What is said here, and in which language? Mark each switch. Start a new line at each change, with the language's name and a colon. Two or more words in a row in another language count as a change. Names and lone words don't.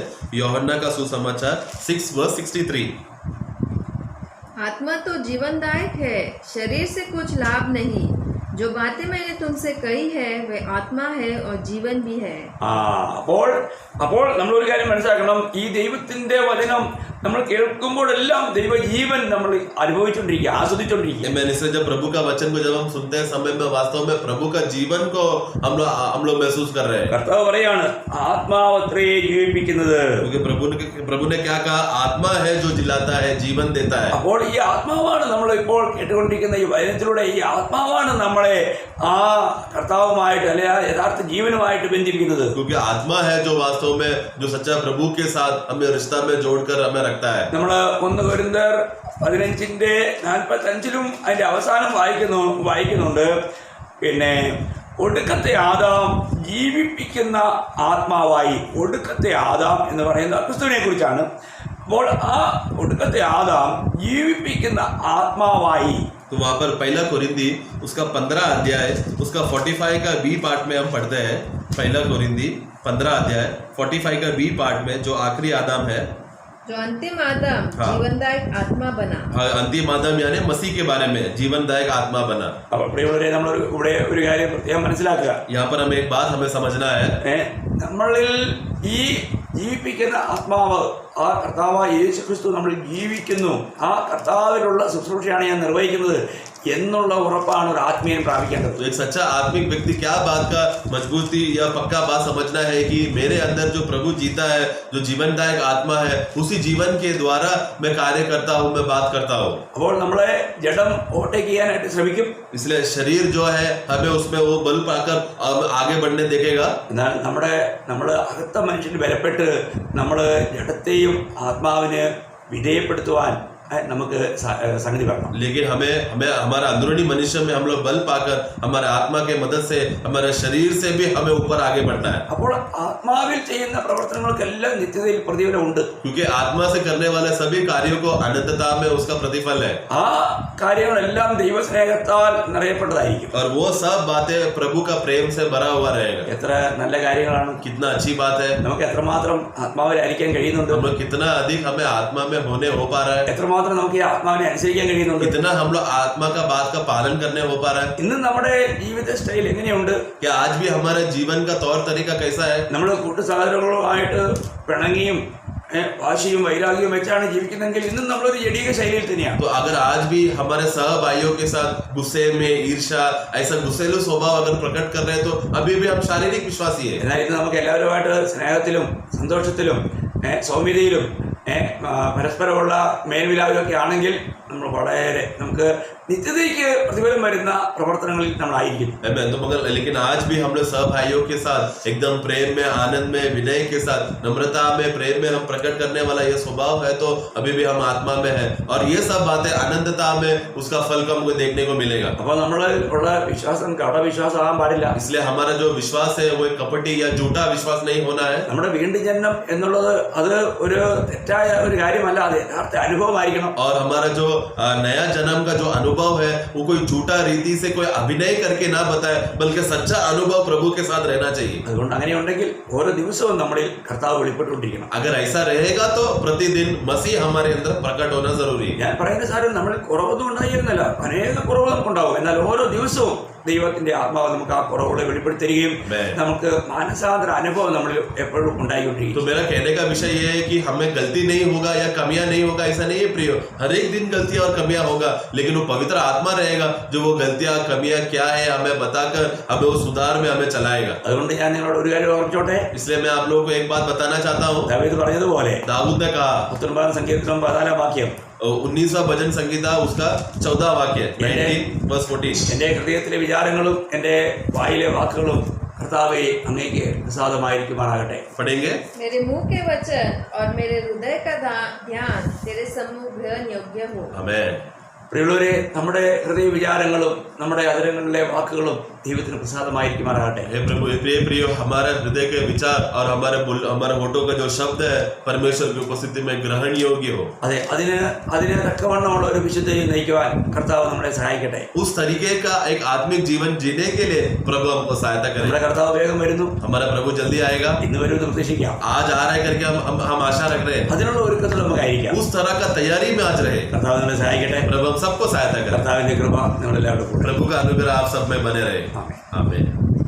Hindi: യോഹन्ना का सुसमाचार 6:63. आत्मा तो जीवनदायक है, शरीर से कुछ लाभ नहीं. जो बातें मैंने तुमसे कही है वे आत्मा है और जीवन भी है.
Malayalam: അപ്പോൾ നമ്മൾ ഒരു കാര്യം മനസ്സിലാക്കണം, ഈ ദൈവത്തിന്റെ വചനം നമ്മൾ കേൾക്കുമ്പോഴെല്ലാം ദൈവജീവൻ നമ്മൾ അനുഭവിച്ചുകൊണ്ടിരിക്കുക, ആസ്വദിച്ചുകൊണ്ടിരിക്കുക.
Hindi: इसलिए जब प्रभु का वचन को जब हम सुनते हैं समय में वास्तव में प्रभु का जीवन को हम लोग महसूस कर रहे हैं.
Malayalam: കർത്താവ് പറയാണ്, ആത്മാവത്രേ ജീവിപ്പിക്കുന്നത്.
Hindi: क्योंकि प्रभु ने क्या कहा, आत्मा है जो जिलाता है, जीवन देता है.
Malayalam: അപ്പോൾ ഈ ആത്മാവാണ് നമ്മൾ ഇപ്പോൾ കേട്ടുകൊണ്ടിരിക്കുന്ന ഈ വചനത്തിലൂടെ ഈ ആത്മാവാണ് നമ്മളെ ആ കർത്താവുമായിട്ട് അല്ലെ ആ യഥാർത്ഥ ജീവനുമായിട്ട് ബന്ധിപ്പിക്കുന്നത്.
Hindi: क्योंकि आत्मा है जो वास्तव में जो सच्चा प्रभु के साथ हमें रिश्ता में जोड़कर हमें रखता है.
Malayalam: നമ്മൾ 1 കൊരിന്ത്യർ 15:45 അതിന്റെ അവസാനം വായിക്കുന്നുണ്ട്, പിന്നെ ഒടുക്കത്തെ ആദാം ജീവിപ്പിക്കുന്ന ആത്മാവായി. ഒടുക്കത്തെ ആദാം എന്ന് പറയുന്ന ക്രിസ്തുവിനെ കുറിച്ചാണ്. അപ്പോൾ ആ ഒടുക്കത്തെ ആദാം ജീവിപ്പിക്കുന്ന ആത്മാവായി.
Hindi: तो वहां पर 1 कोरिन्थी उसका 15 अध्याय उसका 45 का
English: B part
Hindi: में हम पढ़ते हैं. 1 कोरिन्थी 15 अध्याय 45 का
English: B part
Hindi: में जो आखिरी आदम है, जो अंतिम आदम जीवनदायक आत्मा बना. अंतिम आदम यानी मसीह के बारे में जीवनदायक आत्मा बना.
Malayalam: അപ്പോൾ പ്രിയമുള്ളവരെ, നമ്മൾ ഇവിടെ ഒരു കാര്യം പ്രത്യേകം മനസ്സിലാക്കുക.
Hindi: यहाँ पर हमें एक बात हमें समझना है.
Malayalam: നമ്മളിൽ ഈ ജീവിപ്പിക്കുന്ന ആത്മാവ്, ആ കർത്താവായ യേശു ക്രിസ്തു നമ്മൾ ജീവിക്കുന്നു. ആ കർത്താവിലുള്ള ശുശ്രൂഷയാണ് ഞാൻ നിർവഹിക്കുന്നത് എന്നുള്ള ഉറപ്പാണ് ഒരു ആത്മീയൻ പ്രാപിക്കേണ്ടത്.
Hindi: तो एक सच्चा आत्मिक व्यक्ति क्या बात का मजबूती या पक्का बात समझना है कि मेरे अंदर जो प्रभु जीता है, जो जीवनदायक आत्मा है, उसी जीवन के द्वारा मैं कार्य करता हूँ, मैं बात करता हूँ.
Malayalam: അപ്പോൾ നമ്മളെ ജഡം ഓവർടേക്ക് ചെയ്യാനായിട്ട് ശ്രമിക്കും.
Hindi: इसलिए शरीर जो है हमें उसमें वो बल पाकर आगे बढ़ने देखेगा.
Malayalam: എന്നാൽ നമ്മുടെ അകത്ത മനുഷ്യന് ബലപ്പെട്ട് നമ്മൾ ജഡത്തെയും ആത്മാവിന് വിധേയപ്പെടുത്തുവാൻ നമുക്ക് സംഗതി വേണം.
Hindi: लेकिन हमें हमारा अंदरूनी मनुष्य में हम लोग बल पाकर हमारे आत्मा के मदद से हमारे शरीर से भी हमें ऊपर आगे बढ़ना है.
Malayalam: അപ്പോൾ ആത്മാവിൽ ചെയ്യുന്ന പ്രവർത്തനങ്ങൾക്കെല്ലാം നിത്യതയിൽ പ്രതിഫലമുണ്ട്.
Hindi: क्योंकि आत्मा से करने वाले सभी कार्यों को अनंतता में उसका प्रतिफल है.
Malayalam: ആ കാര്യങ്ങളെല്ലാം ദൈവസ്നേഹത്താൽ നിറയപ്പെട്ടതായിരിക്കും.
Hindi: और वो सब बातें प्रभु का प्रेम से भरा हुआ रहेगा.
Malayalam: എത്ര നല്ല കാര്യങ്ങളാണ്.
Hindi: कितना अच्छी बात है.
Malayalam: നമുക്ക് എത്രമാത്രം ആത്മാവിലായിരിക്കാൻ കഴിയുന്നുണ്ട്.
Hindi: हम लोग कितना अधिक हमें आत्मा में होने हो पा रहा है.
Malayalam: എത്രമാത്രം നമുക്ക് ഈ ആത്മാവിനെ അനുസരിക്കാൻ കഴിയുന്നുണ്ട്.
Hindi: कितना हम लोग आत्मा का बात का पालन करने हो पा रहा है.
Malayalam: ഇന്ന് നമ്മുടെ ജീവിത സ്റ്റൈൽ എങ്ങനെയുണ്ട്?
Hindi: क्या आज भी हमारे जीवन का तौर तरीका कैसा है?
Malayalam: നമ്മൾ കൂട്ടുസഹോദരങ്ങളുമായിട്ട് പിണങ്ങിയും വാശിയും വൈരാഗ്യവും വെച്ചാണ് ജീവിക്കുന്നതെങ്കിൽ ഇന്നും നമ്മളൊരു ജഡീക ശൈലിയിൽ തന്നെയാണ്.
Hindi: तो अगर आज भी हमारे सह भाइयों के साथ गुस्से में ईर्ष्या ऐसा गुस्सेलू स्वभाव अगर प्रकट कर रहे हैं तो अभी भी हम शारीरिक विश्वासी है.
Malayalam: എന്നാൽ ഇന്ന് നമുക്ക് എല്ലാവരുമായിട്ട് സ്നേഹത്തിലും സന്തോഷത്തിലും സൗമ്യതയിലും പരസ്പരമുള്ള മേൽവിലാവിലൊക്കെ ആണെങ്കിൽ നമ്മൾ വളരെ നമുക്ക് നിത്യതയ്ക്ക് പ്രതിഫലം വരുന്ന പ്രവർത്തനങ്ങളിൽ നമ്മളായിരിക്കും.
Hindi: तो मगर लेकिन आज भी हम लोग सह भाइयों के साथ एकदम प्रेम में, आनंद में, विनय के साथ, नम्रता में, प्रेम में हम प्रकट करने वाला ये स्वभाव है तो अभी भी हम आत्मा में है और ये सब बातें आनंदता में उसका फल को हमको देखने को मिलेगा.
Malayalam: അപ്പോൾ നമ്മളുള്ള വിശ്വാസം കപടവിശ്വാസം ആകാൻ പാടില്ല.
Hindi: इसलिए हमारा जो विश्वास है वो कपटी या झूठा विश्वास नहीं होना है.
Malayalam: നമ്മുടെ വീണ്ടും ജന്മം എന്നുള്ളത് അത് ഒരു തെറ്റായ ഒരു കാര്യമല്ല, അത് യഥാർത്ഥ അനുഭവമായിരിക്കണം.
Hindi: और हमारा जो नया जन्म का जो अनुभव है वो कोई झूठा रीति से कोई अभिनय करके ना बताए बल्कि सच्चा अनुभव प्रभु के साथ रहना चाहिए.
Malayalam: അതുകൊണ്ട് അങ്ങനെയുണ്ടെങ്കിൽ ഓരോ ദിവസവും നമ്മളിൽ കർത്താവ് വെളിപ്പെട്ടുകൊണ്ടിരിക്കണം.
Hindi: अगर ऐसा रहेगा तो प्रतिदिन मसीह हमारे अंदर प्रकट होना जरूरी है.
Malayalam: ഞാൻ പറയുന്ന സാരം നമ്മളിൽ കുറവൊന്നും ഉണ്ടായിരുന്നല്ല, അനേക കുറവുകൾ ഉണ്ടാവും. എന്നാൽ ഓരോ ദിവസവും ദൈവത്തിന്റെ ആത്മാവ് നമുക്ക് ആ കുറവുകളെ വെളിപ്പെടുത്തുകയും നമുക്ക് മാനസാന്തര അനുഭവം നമ്മളിൽ എപ്പോഴും ഉണ്ടായിക്കൊണ്ടിരിക്കും.
Hindi: तो मेरा कहने का विषय ये है कि हमें गलती नहीं होगा या कमियां नहीं होगा ऐसा नहीं है प्रियो. हर एक दिन गलतियां और कमियां होगा लेकिन वो पवित्र आत्मा रहेगा जो वो गलतियां कमियां क्या है हमें बताकर हमें वो सुधार में हमें चलाएगा.
Malayalam: അതുകൊണ്ട് ഞാൻ നിങ്ങളോട് ഒരു കാര്യം ഓർമ്മിച്ചോട്ടെ.
Hindi: इसलिए मैं आप लोगों को एक बात बताना चाहता हूँ.
Malayalam: ദാവീദ് പറഞ്ഞതുപോലെ
Hindi: दाऊद ने कहा
Malayalam: 19 സങ്കീർത്തനം 14 വാക്യം
Hindi: 19वां भजन संगीता उसका 14 वाक्य 19:14.
Malayalam: എന്റെ ഹൃദയത്തിലെ വിചാരങ്ങളും എന്റെ വായിലെ വാക്കുകളും കർത്താവേ അങ്ങേക്ക് പ്രസാദമായിരിക്കുമാറാകട്ടെ.
Hindi: पढ़ेंगे. मेरे मुंह के वचन और मेरे हृदय का ध्यान तेरे सम्मुख ग्रहण योग्य हो. आमेन.
Malayalam: പ്രിയമുള്ളവരെ, നമ്മുടെ ഹൃദയ വിചാരങ്ങളും നമ്മുടെ അതരങ്ങളിലെ വാക്കുകളും ദൈവത്തിന് പ്രസാദമായിരിക്കുമാറാകട്ടെ.
Hindi: हे प्रभु, प्रिय प्रिय हमारे हृदय के विचार और हमारे होठों का जो शब्द है परमेश्वर की उपस्थिति में ग्रहण योग्य हो.
Malayalam: അതെ, അതിന് തക്കവണ്ണമുള്ള ഒരു വിശുദ്ധിയെ നയിക്കുവാൻ കർത്താവ് നമ്മളെ സഹായിക്കട്ടെ.
Hindi: उस तरीके का एक आत्मिक जीवन जीने के लिए प्रभु हमको सहायता करे.
Malayalam: നമ്മുടെ കർത്താവ് വേഗം വരുന്നു.
Hindi: हमारा प्रभु जल्दी आएगा.
Malayalam: ഇന്ന് വരുമെന്ന് പ്രതീക്ഷിക്കാം.
Hindi: आज आ रहा है करके हम आशा रख रहे हैं.
Malayalam: അതിനുള്ള ഒരുക്കത്തിൽ നമുക്കായിരിക്കാം.
Hindi: उस तरह का तैयारी में आज रहे.
Malayalam: കർത്താവ് നമ്മളെ സഹായിക്കട്ടെ.
Hindi: प्रभु हम सबको सहायता करे.
Malayalam: കർത്താവിന്റെ കൃപ നമ്മളെല്ലാവരും
Hindi: प्रभु का अनुग्रह आप सब में बने रहे.
Malayalam: ആമേൻ.
Hindi: आमीन.